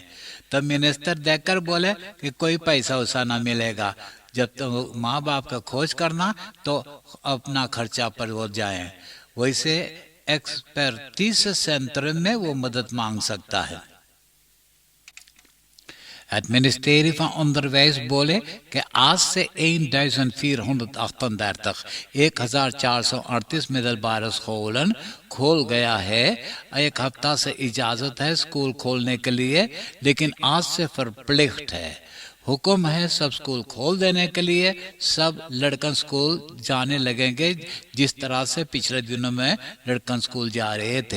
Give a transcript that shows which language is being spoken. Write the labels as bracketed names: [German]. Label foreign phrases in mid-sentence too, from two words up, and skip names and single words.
[Caribbean Hindustani] तब मिनिस्टर देखकर बोले कि कोई पैसा वैसा ना मिलेगा, जब तो माँ बाप का खोज करना तो अपना खर्चा पर वो जाएं। वैसे एक्सपर्टीज सेंटर में वो मदद मांग सकता है। Het ministerie van Onderwijs बोले कि आज से 1438 [Dutch] middelbare scholen [Caribbean Hindustani] खोल गया है। एक हफ्ता से इजाज़त है स्कूल खोलने के लिए, लेकिन आज से verplicht है, हुक्म है सब स्कूल खोल देने के लिए। सब लड़कन स्कूल जाने लगेंगे जिस तरह से पिछले दिनों में लड़कन स्कूल जा रहे थे।